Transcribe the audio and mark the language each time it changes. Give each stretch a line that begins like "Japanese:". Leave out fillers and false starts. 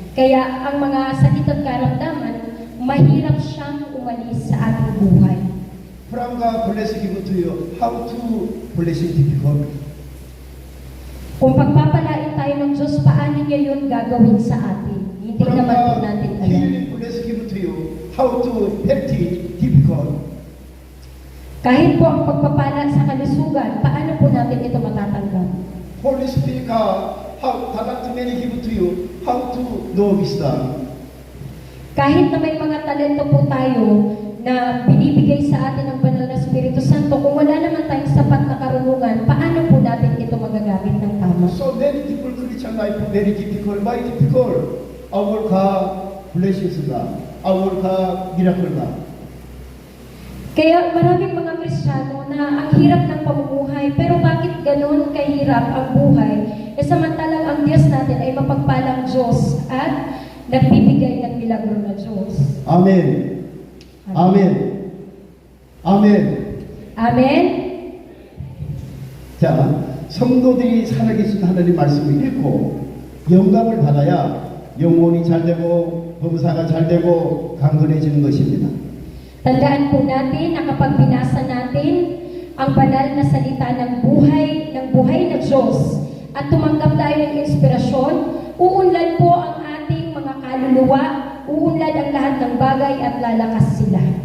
Filipino: Kaya ang mga sakit at karamdaman, mahirap siyang umalis sa ating buhay.
English: From God blessing given to you, how to blessing difficult?
Filipino: Kung pagpapalain tayo ng Diyos, paano niya yun gagawin sa atin? Hindi
English: From
Filipino: naman po
English: God
Filipino: natin alam.
English: healing blessing given to you, how to healthy difficult?
Filipino: Kahit po ang pagpapala sa kalusugan, paano po natin ito matatanggap?
English: Holy Spirit, how talent many given to you, how to know wisdom? Kahit na may mga talento po tayo na binibigay sa atin ng Banal na Espiritu Santo, kung wala naman tayong sapat na karunungan, paano po natin ito magagamit ng tama? So many people Christian life very difficult. Why difficult? Our God blesses God. Our God miracle God.
Filipino: Kaya maraming mga Kristiyano na ang hirap ng pamumuhay, pero bakit ganun kahirap ang buhay? E samantalang ang Diyos natin ay mapagpalang Diyos at nagbibigay ng milagro na Diyos. Amen. Amen. Amen. Amen?
Korean: 자, 성도들이 살아계신 하나님 말씀을 읽고 영감을 받아야 영혼이 잘 되고 범사가 잘 되고 강건해지는 것입니다.
Filipino: Tandaan po natin na kapag binasa natin ang banal na salita ng buhay na Diyos at tumanggap tayo ng inspirasyon, uunlad po ang ating mga kaluluwa, uunlad ang lahat ng bagay at lalakas sila.